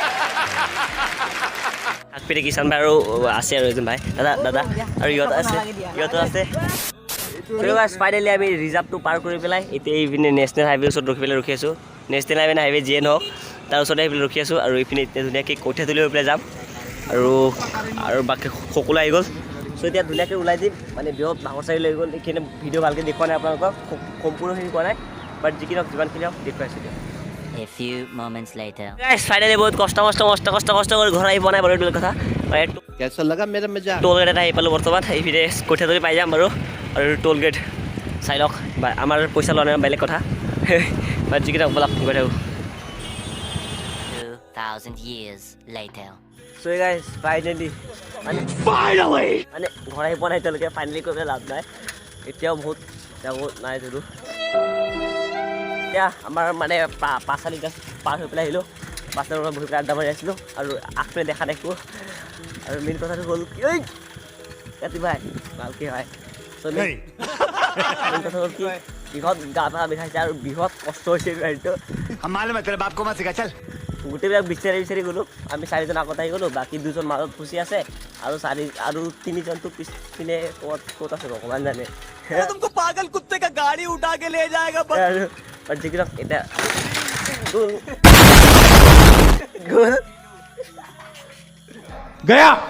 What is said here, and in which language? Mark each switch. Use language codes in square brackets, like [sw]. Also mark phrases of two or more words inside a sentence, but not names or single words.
[as] আগপিনে কিষাণ ভাই আৰু আছে আৰু এজন ভাই দাদা আৰু ইহঁত আছে ফাইনেলি আমি ৰিজাৰ্ভটো পাৰ কৰি পেলাই এতিয়া এইপিনে নেশ্যনেল হাইৱেৰ ওচৰত ৰখি আছোঁ [en] national highway [as] যিয়ে নহওক তাৰ ওচৰতে আহি পেলাই ৰখি আছোঁ আৰু এইপিনে এতিয়া ধুনীয়াকৈ কঠীয়াতলি হৈ পেলাই যাম আৰু বাকী সকলো আহি গ'ল চ' এতিয়া ধুনীয়াকৈ ওলাই দিম মানে বিহত ভাগৰ চাৰি লৈ গ'ল এইখিনি ভিডিঅ' ভালকৈ দেখুওৱা নাই আপোনালোকক সম্পূৰ্ণখিনি কোৱা নাই বাট যিখিনি হওক যিমানখিনি হওক দেখুৱাইছোঁ দিয়ক [en] A few moments later. [as] ফাইনেলি বহুত কষ্ট কৰি ঘৰ আহি পোৱা নাই বাৰু এইটো কথা [hi] कैसा लगा मेरा मजाक [en] toll gate [as] এটা আহি পালোঁ বৰ্তমান এইপিনে কঠীয়াতলি পাই যাম বাৰু আৰু [en] toll gate [as] চাই লওক বা আমাৰ পইচা লোৱা নাই বেলেগ কথা বাট যিকেইটা ব'লক গৈ থাকোঁ [en] 2,000 years later. so guys [as] ফাইনেলি মানে ঘৰ আহি পোৱা নাই এতিয়ালৈকে ফাইনেলি কৈ পেলাই লাভ নাই এতিয়াও বহুত নাই যদিও এতিয়া আমাৰ মানে পাঁচশালি গছ পাৰ হৈ পেলাই আহিলোঁ পাঁচশালিৰ পৰা বহি পেলাই আড্ডা মাৰি আছিলোঁ আৰু আগপিনে দেখা দেখোঁ আৰু মেইন কথাটো হ'ল কি ঐ কাতি ভাই ভালকৈ হয় মেইন কথা হ'ল কি বৃহৎ গা পা বিষাইছে আৰু বৃহৎ কষ্ট হৈছে গাড়ীটো [hi] हम मालूम है तेरे बाप को मत सिखा चल [as] গোটেইবিলাক বিচাৰি গ'লোঁ আমি চাৰিজন আগত আহি গ'লোঁ বাকী দুজন মাজত ফুচি আছে আৰু তিনিজনটো পিছপিনে ক'ত আছে ভগৱান জানে [hi] पागल कुत्ते का गाड़ी उठा के ले जाएगा [as] আৰু যিবিলাক এতিয়া গ'ল [hi] गया